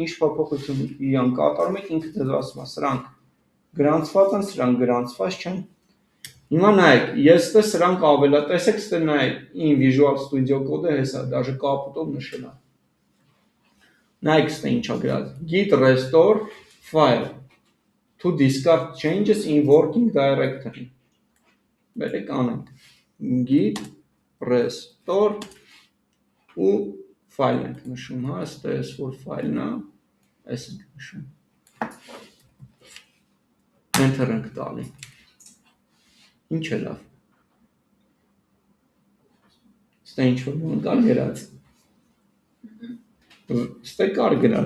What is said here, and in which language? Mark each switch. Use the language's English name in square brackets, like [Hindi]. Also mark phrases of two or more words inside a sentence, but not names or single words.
[Armenian] ինչ փոփոխություն իրան կատարում եք ինքը ձեզ ասում է սրանք գրանցված են սրանք գրանցված չեն հիմա նայեք ես ստե սրանք ավելա տեսեք ստե նայեք in Visual Studio Code-ը հեսա դաժե կապուտով նշել է նայեք ստե ինչա գրած [English] git restore file to discard changes in working directory [Armenian] վերեք անենք [English] git restore [Armenian] ու file ենք նշում հա ստե էս որ file-ն է այս ենք նշում enter ենք տալի ինչ է լավ ստե ինչ որ բան կար գրած ստե կար գրած